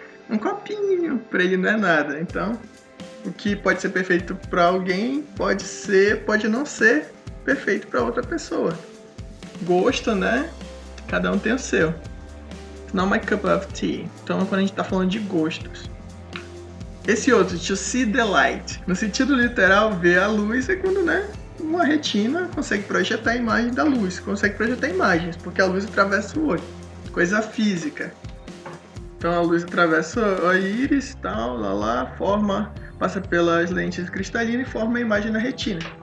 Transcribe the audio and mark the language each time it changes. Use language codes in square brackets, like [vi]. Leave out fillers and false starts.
[pt] Um copinho, pra ele não é nada. Então, o que pode ser perfeito pra alguém, pode não ser perfeito pra outra pessoa. Gosto, né? Cada um tem o seu. [en] It's not my cup of tea. [pt] Então, quando a gente tá falando de gostos. Esse outro, [en] to see the light. [pt] No sentido literal, ver a luz é quando, né? Uma retina consegue projetar a imagem da luz. Consegue projetar imagens, porque a luz atravessa o olho. Coisa física. Então, a luz atravessa a íris, tal, passa pelas lentes cristalinas e forma a imagem na retina.